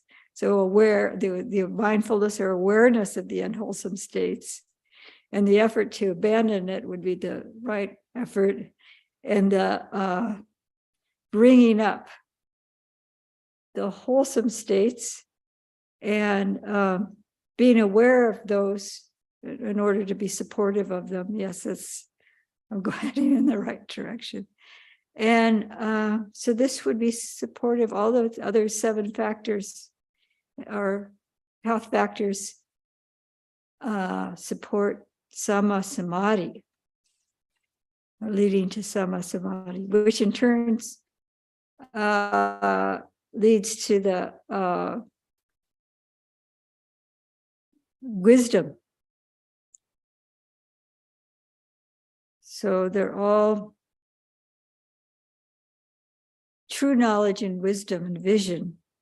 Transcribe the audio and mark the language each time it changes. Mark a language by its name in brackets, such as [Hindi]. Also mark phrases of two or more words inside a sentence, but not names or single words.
[English] So the mindfulness or awareness of the unwholesome states, and the effort to abandon it would be the right effort, and bringing up the wholesome states, and being aware of those in order to be supportive of them. Yes, I'm going in the right direction. And so this would be supportive. All those other 7 factors or health factors support [Pali] sama samadhi, [English] or leading to [Pali] sama samadhi, [English] which in turn leads to the wisdom. So they're all true knowledge and wisdom and vision.